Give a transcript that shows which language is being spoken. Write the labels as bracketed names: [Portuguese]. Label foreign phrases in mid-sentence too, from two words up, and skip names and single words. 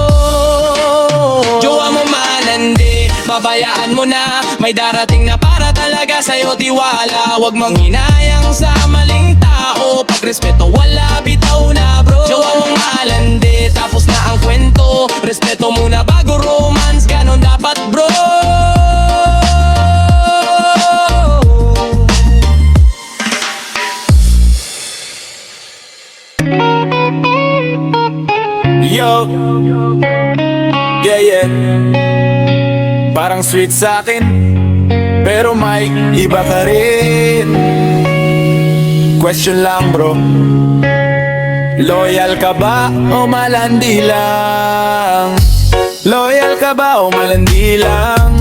[Filipino] Jowa mo malandi, babayaan mo na. May darating na para talaga sa'yo tiwala. Huwag mong hinayang sa maling tao. Pag respeto wala, bitaw na, bro. Jowa mong malandi, tapos na ang kwento. Respeto muna bago romance, ganon dapat, bro. [English] Yo, yeah, yeah. [Filipino] Parang sweet sa'kin, pero may iba ka rin. Question lang, bro, loyal ka ba o malandi lang? Loyal ka ba o malandi lang?